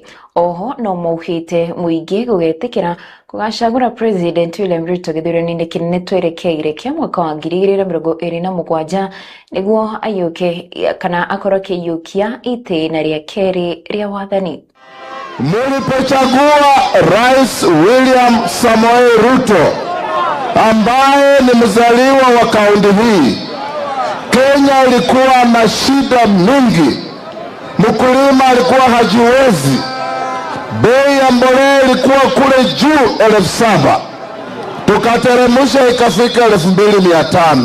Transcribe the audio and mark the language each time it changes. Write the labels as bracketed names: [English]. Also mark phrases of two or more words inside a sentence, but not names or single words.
[Kikuyu] Oho no mauhite muingi gugetikira kugacagura President William Ruto gĩthurano-inĩ kĩnene twerekeire kĩa mwaka wa 2027 niguo ayuke kana akorwo kĩiyũkia itĩna rĩa kerĩ rĩa wathani. [Swahili] Mulipochagua Rais William Samoei Ruto ambaye ni mzaliwa wa kaunti hii, Kenya ilikuwa na shida mingi. Mkulima alikuwa hajiwezi, bei ya mbolea ilikuwa kule juu 7,000, tukateremsha ikafika 2,500.